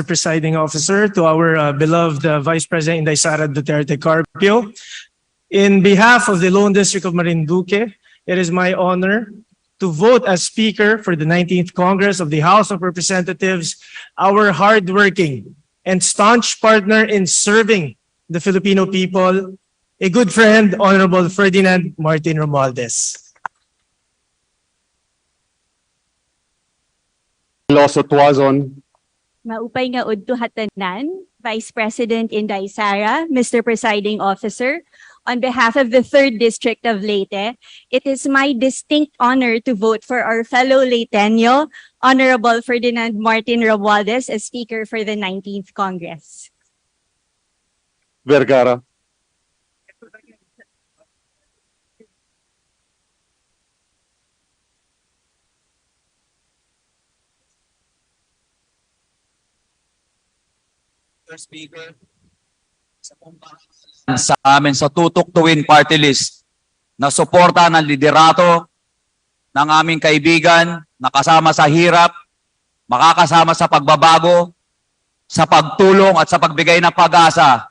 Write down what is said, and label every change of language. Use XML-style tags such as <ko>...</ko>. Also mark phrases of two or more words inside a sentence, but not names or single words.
<en>Presiding Officer, to our beloved Vice President Inday Sara Duterte Carpio, in behalf of the Lone District of Marinduque, it is my honor to vote as Speaker for the 19th Congress of the House of Representatives, our hardworking and staunch partner in serving the Filipino people, a good friend, Honorable Ferdinand Martin Romualdez. Iloso Tuazon.</en> <war>Maupay nga udto hatanan, Vice President Inday Sara, Mr.</war> <en>Presiding Officer, on behalf of the 3rd District of Leyte, it is my distinct honor to vote for our fellow Leyteño, Honorable Ferdinand Martin Romualdez as Speaker for the 19th Congress. Vergara.</en> <tl>Speaker, sa amin sa Tutok Tuwin Party List na suporta ng liderato ng aming kaibigan na kasama sa hirap, makakasama sa pagbabago, sa pagtulong at sa pagbigay ng pag-asa.</tl>